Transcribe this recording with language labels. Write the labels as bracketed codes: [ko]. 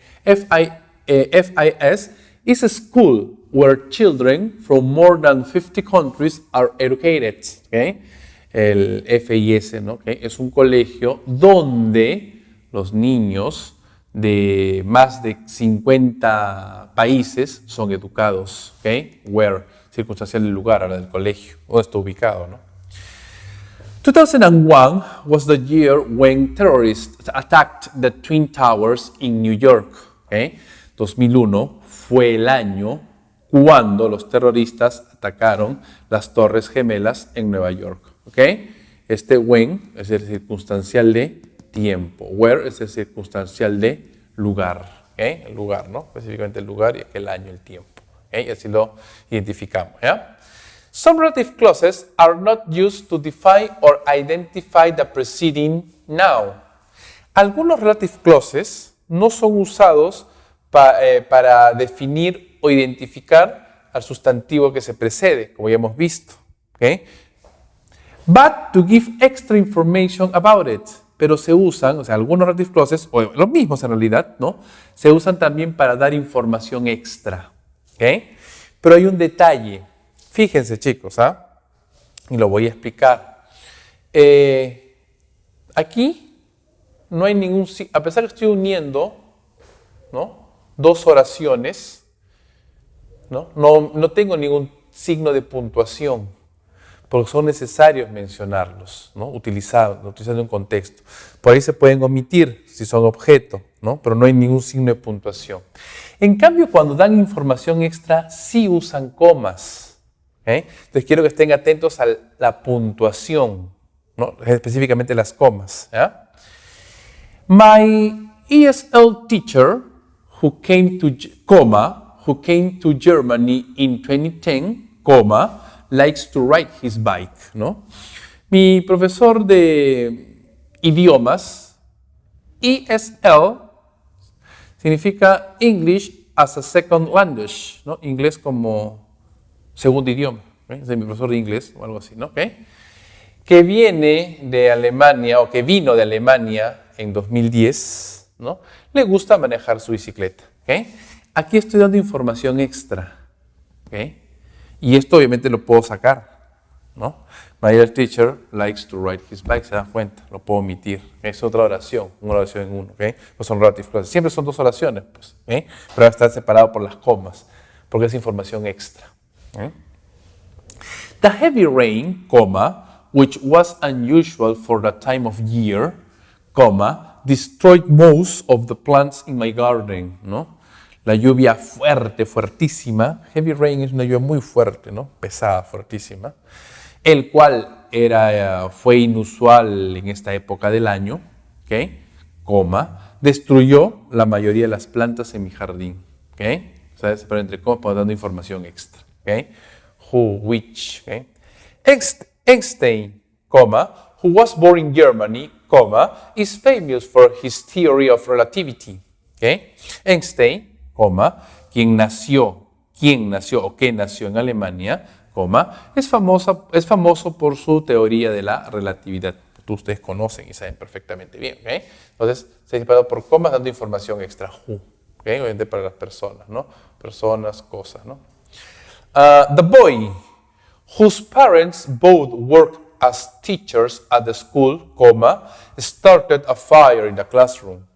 [en] FIS is a school where children from more than 50 countries are educated. [es] ¿Ok? El FIS, ¿no? ¿Okay? Es un colegio donde los niños de más de 50 países son educados, ¿okay? Where, circunstancial del lugar, ahora del colegio, donde está ubicado, ¿no? [en] 2001 was the year when terrorists attacked the Twin Towers in New York, ¿okay? [es] 2001 fue el año cuando los terroristas atacaron las Torres Gemelas en Nueva York, ¿okay? Este when es el circunstancial de tiempo. Where es el circunstancial de lugar. ¿Okay? El lugar, ¿no? Específicamente el lugar y aquel año, el tiempo. ¿Okay? Y así lo identificamos. ¿Ya? [en] Some relative clauses are not used to define or identify the preceding noun. [es] Algunos relative clauses no son usados para definir o identificar al sustantivo que se precede, como ya hemos visto. ¿Okay? [en] But to give extra information about it. [es] Pero se usan, o sea, algunos relative clauses, o los mismos en realidad, ¿no? Se usan también para dar información extra. ¿Ok? Pero hay un detalle. Fíjense, chicos, ¿ah? Y lo voy a explicar. Aquí no hay ningún, a pesar que estoy uniendo, ¿no? Dos oraciones, ¿no? No tengo ningún signo de puntuación, porque son necesarios mencionarlos, ¿no? Utilizando un contexto. Por ahí se pueden omitir si son objeto, ¿no? Pero no hay ningún signo de puntuación. En cambio, cuando dan información extra, sí usan comas. ¿Okay? Entonces quiero que estén atentos a la puntuación, ¿no? Específicamente las comas. ¿Ya? [en] My ESL teacher who came to Germany in 2010, likes to ride his bike, ¿no? [es] Mi profesor de idiomas, ESL, significa [en] English as a second language, ¿no? [es] Inglés como segundo idioma. ¿Okay? Es de mi profesor de inglés o algo así, ¿no? ¿Okay? Que viene de Alemania o que vino de Alemania en 2010, ¿no? Le gusta manejar su bicicleta. ¿Okay? Aquí estoy dando información extra. ¿Okay? Y esto obviamente lo puedo sacar, ¿no? [en] My dear teacher likes to ride his bike, [es] se dan cuenta, lo puedo omitir. Es otra oración, una oración en uno, ¿okay? Pues son relative clauses. Siempre son dos oraciones, pues, ¿okay? Pero está separado por las comas, porque es información extra. ¿Okay? [en] The heavy rain, which was unusual for the time of year, destroyed most of the plants in my garden, ¿no? [es] La lluvia fuerte, fuertísima, heavy rain es una lluvia muy fuerte, ¿no? Pesada, fuertísima, el cual fue inusual en esta época del año, ¿okay? Destruyó la mayoría de las plantas en mi jardín, ¿okay? ¿Sabes? Pero entre comas, dando información extra, ¿okay? Who, which, ¿okay? [en] Einstein, who was born in Germany, is famous for his theory of relativity, ¿okay? [es] Einstein, quien nació o que nació en Alemania, es famoso por su teoría de la relatividad. Ustedes conocen y saben perfectamente bien. ¿Okay? Entonces, se ha separado por comas dando información extra. ¿Okay? Obviamente para las personas, ¿no? Personas, cosas, ¿no? [en] The boy, whose parents both work as teachers at the school, started a fire in the classroom.